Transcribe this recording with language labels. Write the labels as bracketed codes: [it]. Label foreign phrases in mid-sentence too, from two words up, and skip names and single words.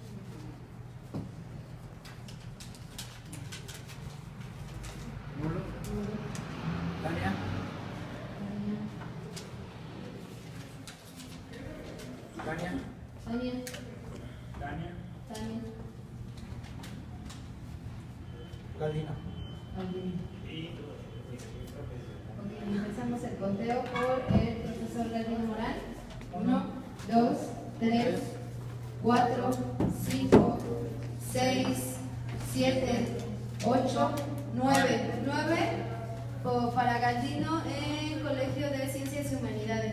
[es] Nulo. Nulo. Tania. Tania. Tania. Tania. Tania. Tania. Galdino. Galdino. Y Ok, empezamos el conteo por el profesor Galdino Morán. 1, 2, 3, 4, 5, 6, 7, 8, 9. 9 para Galdino en Colegio de Ciencias y Humanidades.